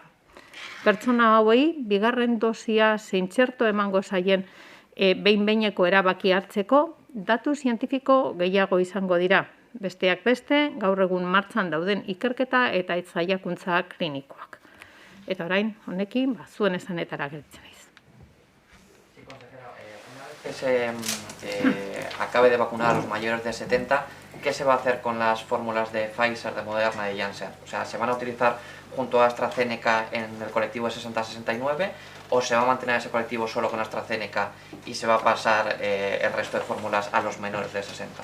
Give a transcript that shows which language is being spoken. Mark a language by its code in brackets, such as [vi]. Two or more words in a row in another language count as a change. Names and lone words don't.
[eu] Pertsona hauei bigarren dosia zein txerto emango zaien behin-behineko erabaki hartzeko datu zientifiko gehiago izango dira. Besteak beste, gaur egun martxan dauden ikerketa eta saiakuntza klinikoak. Eta orain, honekin, zuen esanetara gelditzen naiz. [es] Sí, consejera, una vez que se acabe de vacunar a los mayores de 70, ¿qué se va a hacer con las fórmulas de Pfizer, de Moderna y de Janssen? O sea, ¿se van a utilizar junto a AstraZeneca en el colectivo de 60-69 o se va a mantener ese colectivo solo con AstraZeneca y se va a pasar el resto de fórmulas a los menores de 60?